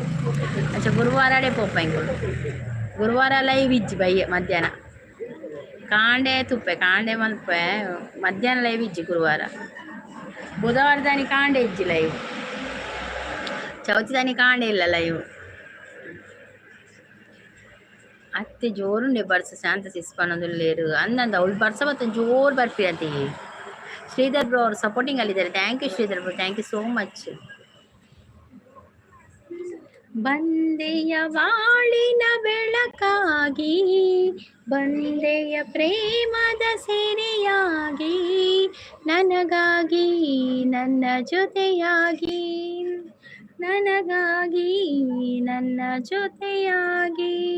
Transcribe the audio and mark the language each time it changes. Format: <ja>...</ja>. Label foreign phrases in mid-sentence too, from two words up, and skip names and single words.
<tcy>ಅಂಚೆ ಗುರುವಾರ ಅಡೆ ಪೋಪ ಎಂಗಳು ಗುರುವಾರ ಲೈವ್ ಇಜ್ಜಿ ಬಯ್ಯ ಮಧ್ಯಾಹ್ನ ಕಾಂಡೆ ತುಪ್ಪೆ ಕಾಂಡೆ ಮಲ್ಪೆ ಮಧ್ಯಾಹ್ನ ಲೈವ್ ಇಜ್ಜಿ ಗುರುವಾರ. ಬುಧವಾರ ದಾನಿ ಕಾಂಡೆ ಇಜ್ಜಿ ಲೈವ್, ಚೌತಿ ದಾನಿ ಕಾಂಡೆ ಇಲ್ಲ ಲೈವ್. ಅತ್ತೆ ಜೋರುಂಡೆ ಬರ್ಸ ಶಾಂತ ಸಿಸ್ಪನದಲ್ಲೇರು ಅಂದಂದ ಅವಳು ಬರ್ಸ ಮತ್ತೆ ಜೋರು ಬರ್ತೀರಂತೆ.</tcy> <kn>ಶ್ರೀಧರ್ ಬ್ರೋ ಅವರು ಸಪೋರ್ಟಿಂಗ್ ಅಲ್ಲಿದ್ದಾರೆ.</kn> <en>thank you Sridhar bro, thank you so much.</en> <kn>ಬಂದೆಯ ವಾಳಿನ ಬೆಳಕಾಗಿ, ಬಂದೆಯ ಪ್ರೇಮದ ಸೆರೆಯಾಗಿ, ನನಗಾಗಿ ನನ್ನ ಜೊತೆಯಾಗಿ, ನನಗಾಗಿ ನನ್ನ ಜೊತೆಯಾಗಿ.</kn>